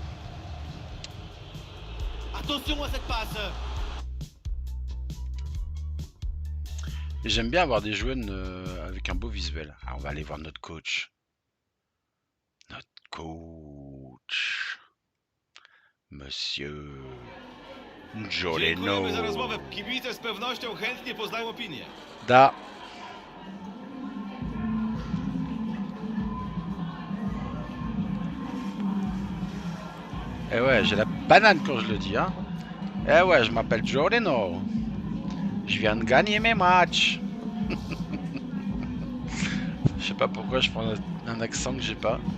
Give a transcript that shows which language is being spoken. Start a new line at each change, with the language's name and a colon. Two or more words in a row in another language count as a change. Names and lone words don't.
French: Attention à cette passe. Et j'aime bien avoir des jeunes avec un beau visuel. Ah, on va aller voir notre coach. Notre coach. Monsieur
Polish: Dziękujemy za rozmowę.
French: Joleno.
Polish: Kibice z pewnością chętnie poznają opinię. Da.
French: Eh ouais, j'ai la banane quand je le dis, hein. Eh ouais, je m'appelle Joleno. Je viens de gagner mes matchs. Je sais pas pourquoi je prends un accent que j'ai pas.